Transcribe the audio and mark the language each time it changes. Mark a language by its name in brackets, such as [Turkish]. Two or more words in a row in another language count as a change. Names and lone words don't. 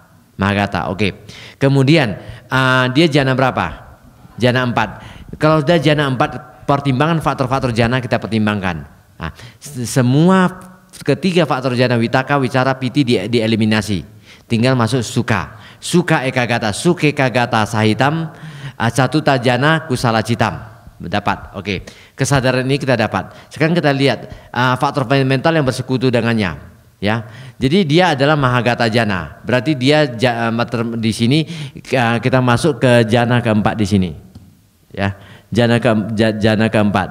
[Indonesian] Oke. Kemudian dia jana berapa? Jana 4. Kalau sudah jana 4, pertimbangan faktor-faktor jana kita pertimbangkan. Semua ketiga faktor jana vitaka, wicara, piti dieliminasi. Tinggal masuk suka. Suka ekagata, suke ekagata sahitam, catuta jana kusala citam. Dapat. Oke. Kesadaran ini kita dapat. Sekarang kita lihat faktor mental yang bersekutu dengannya. Jadi dia adalah [Pali] mahagata jana. [Indonesian] Berarti dia di sini kita masuk ke jana keempat di sini. Jana keempat.